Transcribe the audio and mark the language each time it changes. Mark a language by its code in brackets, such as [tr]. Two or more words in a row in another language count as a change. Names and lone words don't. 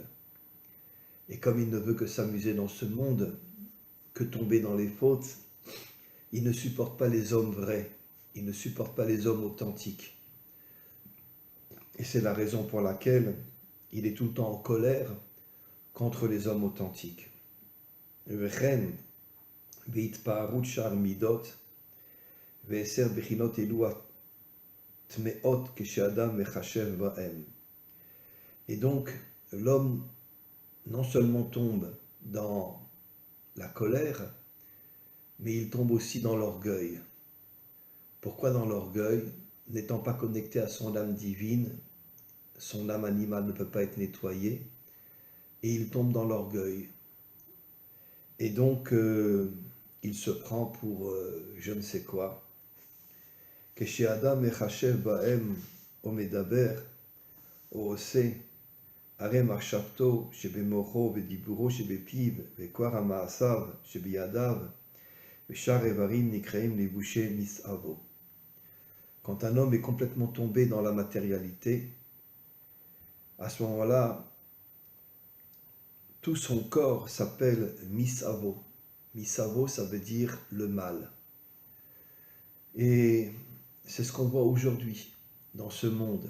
[fr] Et comme il ne veut que s'amuser dans ce monde, que tomber dans les fautes, il ne supporte pas les hommes vrais, il ne supporte pas les hommes authentiques. Et c'est la raison pour laquelle il est tout le temps en colère contre les hommes authentiques. [he] וכן ויתפארו שאר מדות ועשר בחינות אלו טמאות כשאדם מחשב בהם. [fr] Et donc, l'homme non seulement tombe dans la colère, mais il tombe aussi dans l'orgueil. Pourquoi dans l'orgueil? N'étant pas connecté à son âme divine, son âme animale ne peut pas être nettoyée, et il tombe dans l'orgueil. Et donc, il se prend pour je ne sais quoi. [he] כשאדם מחשב בהם ומדבר ועושה הרי מחשבתו שבמוחו ודיבורו שבפיו וכל המעשיו שבידיו ושאר איברים נקראים לבושי מסעבו. [fr] Quand un homme est complètement tombé dans la matérialité, à ce moment-là, tout son corps s'appelle misavo. Misavo, ça veut dire le mal. Et c'est ce qu'on voit aujourd'hui dans ce monde.